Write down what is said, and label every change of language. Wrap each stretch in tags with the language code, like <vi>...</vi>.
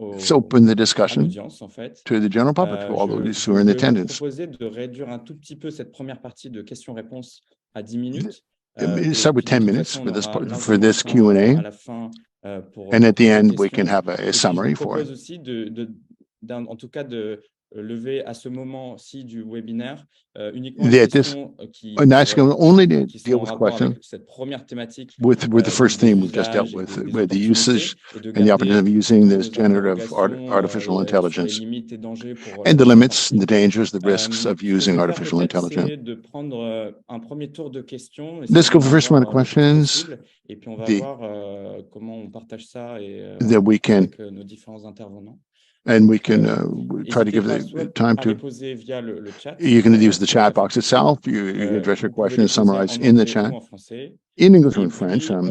<en>open the discussion to the general public, to all those who are in attendance.</en> <fr>Je proposais de réduire un tout petit peu cette première partie de questions-réponses à 10 minutes.</fr> <en>Start with 10 minutes for this Q&A, and at the end we can have a summary for it.</en> <fr>En tout cas de lever à ce moment-ci du webinaire uniquement les questions qui</fr> <en>only deal with questions</en> <fr>cette première thématique</fr> <en>with the first theme we've just dealt with the usage and the opportunity of using this generative artificial intelligence and the limits, the dangers, the risks of using artificial intelligence.</en> <fr>De prendre un premier tour de questions.</fr> <en>Let's go for the first round of questions.</en> <fr>Et puis on va voir comment on partage ça et avec nos différents intervenants.</fr> <en>And we can try to give the time to. You can use the chat box itself. You can address your questions, summarize in the chat, in English or in French.</en>